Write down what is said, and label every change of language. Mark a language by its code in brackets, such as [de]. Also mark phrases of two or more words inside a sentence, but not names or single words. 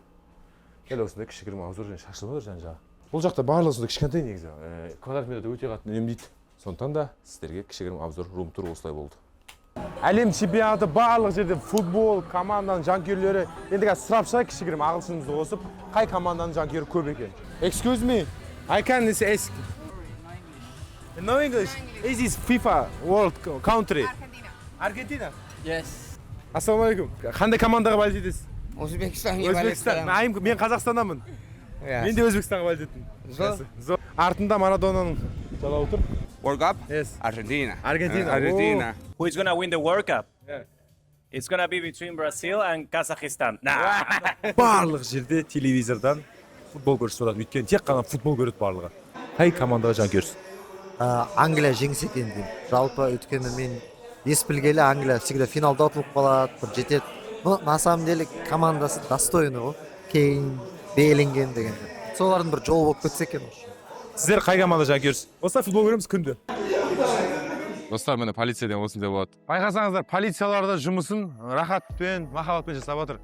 [kk] Дәл осындай кішігірім аузор және шашылып отыр жан-жағы. Бұл жақта барлығы осындай кішкентай негізі. Квадрат метрді өте қатты үнемдейді. Сондықтан да сіздерге кішігірім обзор, рум-тур осылай болды. Әлем чемпионаты барлық жерде футбол, команданың жанкүйерлері. Енді қазір сұрап шығайық кішігірім ағылшынымызды қосып, қай команданың жанкүйері көп екен. [en] Excuse me, I can ask. No English. Is this FIFA World Country? Argentina. Yes. [kk] Ассалаумағалейкум. Қандай командаға болеть етесіз? Өзбекстан. Мен Қазақстаннанмын. Мен де Өзбекстанға болеть еттім. Артында Марадонаның жала отыр. [en] World Cup? Yes. Argentina. Argentina. Who is gonna win the World Cup? Yeah. It's gonna be between Brazil and Kazakhstan. [kk] Барлық жерде телевизордан футбол көрсетіп жатады. Өйткені тек қана футбол көреді барлығы. Қай командаға жанкүйерсіз? Англия жеңсе екен деймін. Жалпы өйткені мен ес білгелі Англия всегда финалда ұтылып қалады, бір жетеді. [ru] Но на самом деле [kk] командасы достойны ғой. Кейн, Беллингем деген. Солардың бір жолы болып кетсе екен. Сіздер қай команда жанкүйерсіз? Осылай футбол көреміз күнде. Достар, міне полициядан осындай болады. Байқасаңыздар, полицияларда жұмысын рахатпен, махаббатпен жасап жатыр.